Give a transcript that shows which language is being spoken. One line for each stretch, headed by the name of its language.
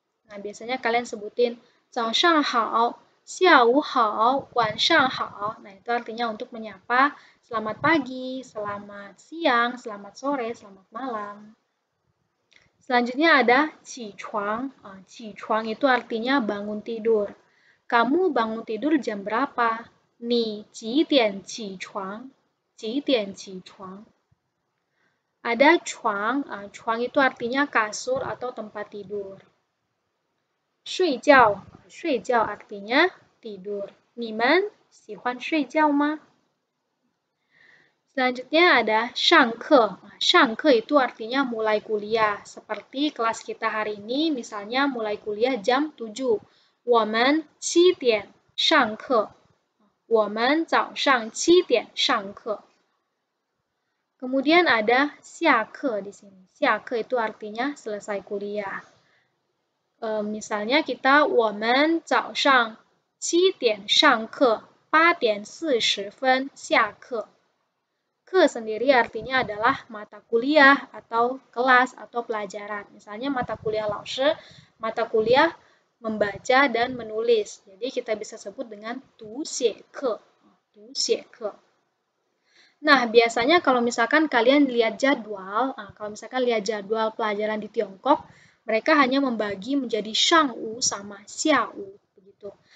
Indonesian: Nah, biasanya kalian sebutin
Chinese: 早上好, 下午好, 晚上好.
Indonesian: Nah, itu artinya untuk menyapa selamat pagi, selamat siang, selamat sore, selamat malam. Selanjutnya ada 起床. 起床 itu artinya bangun tidur. Kamu bangun tidur jam berapa?
Chinese: 你几点起床?几点起床?Ada 床.
Indonesian: 床 itu artinya kasur atau tempat tidur.
Chinese: 睡觉.
Indonesian: 睡觉 artinya tidur.
Chinese: 你们喜欢睡觉吗?
Indonesian: Selanjutnya ada 上课. 上课 itu artinya mulai kuliah. Seperti kelas kita hari ini, misalnya mulai kuliah jam 7.
Chinese: 我们7点上课.我们早上7点上课.
Indonesian: Kemudian ada 下课 di sini. 下课 itu artinya selesai kuliah.
Chinese: Misalnya kita 我们早上7点上课, 8点40分下课.
Indonesian: Ke sendiri artinya adalah mata kuliah atau kelas atau pelajaran. Misalnya mata kuliah 老师, mata kuliah membaca dan menulis. Jadi kita bisa sebut dengan 读写课. 读写课.Nah, biasanya kalau misalkan kalian lihat jadwal, kalau misalkan lihat jadwal pelajaran di Tiongkok, mereka hanya membagi menjadi shangwu sama xiawu begitu.